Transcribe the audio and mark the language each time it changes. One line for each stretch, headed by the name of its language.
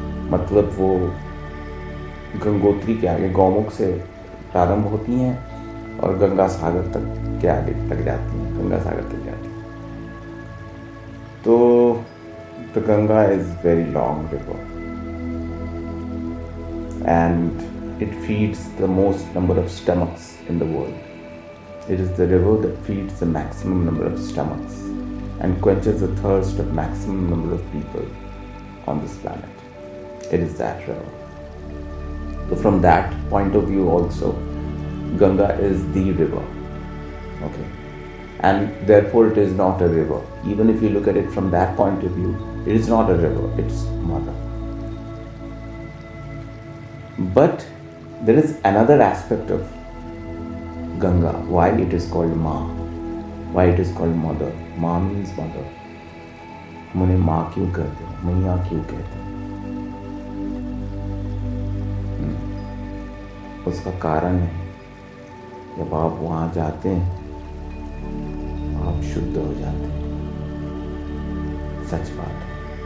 Hindi: मतलब वो गंगोत्री के आगे, गौमुख से प्रारंभ होती हैं और गंगा सागर तक के आगे तक जाती हैं, गंगा सागर तक जाती हैं।
English: तो the Ganga is very long river, and it feeds the most number of stomachs in the world. It is the river that feeds the maximum number of stomachs and quenches the thirst of maximum number of people on this planet. It is that river. So from that point of view also, Ganga is the river. Okay. And therefore it is not a river. Even if you look at it from that point of view, it is not a river, it's mother. But there is another aspect of Ganga, why it is called Ma, why it is called mother. Ma means mother.
Hindi: हम उन्हें माँ क्यों कहते हैं, मैया क्यों कहते हैं? उसका कारण है, जब आप वहाँ जाते हैं आप शुद्ध हो जाते हैं, सच बात है।